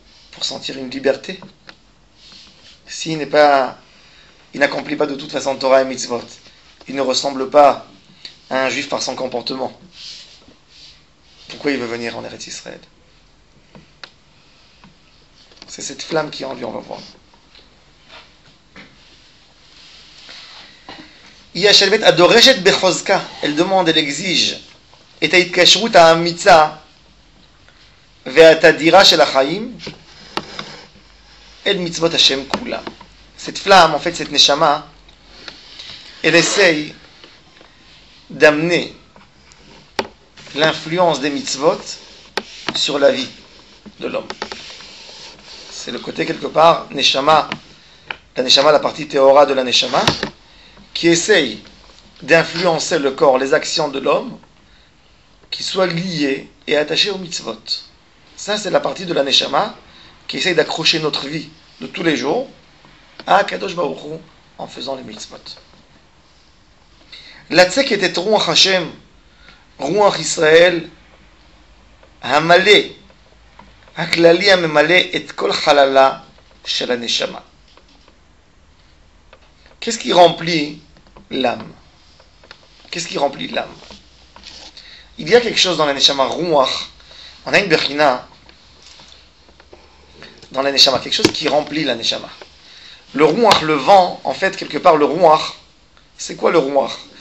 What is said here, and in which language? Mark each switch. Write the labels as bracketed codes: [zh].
[fr] Pour sentir une liberté. Il n'accomplit pas de toute façon Torah et Mitzvot, il ne ressemble pas à un juif par son comportement. pourquoi il veut venir en Eretz Israël. C'est cette flamme qui est en lui, on va voir. Elle demande, elle exige et [he] ההתקשרות האמיצה והתדירה של החיים אל מצוות השם כולם. [fr] Cette flamme, en fait, cette neshama, elle essaye d'amener l'influence des mitzvot sur la vie de l'homme. C'est le côté quelque part, neshama, la partie théora de la neshama, qui essaye d'influencer le corps, les actions de l'homme, qui soient liées et attachées aux mitzvot. Ça, c'est la partie de la neshama qui essaye d'accrocher notre vie de tous les jours à Kadosh Baruch Hu en faisant les mitzvot. [he] לצק את רוח השם, רוח ישראל, המלא, הכללי הממלא את כל חללה של הנשמה. [fr] Qu'est-ce qui remplit l'âme? Qu'est-ce qui remplit l'âme? Il y a quelque chose dans la neshama, ruach. On a une bechina dans la neshama, quelque chose qui remplit la neshama. Le ruach, le vent, en fait, quelque part, le ruach, c'est quoi le ruach?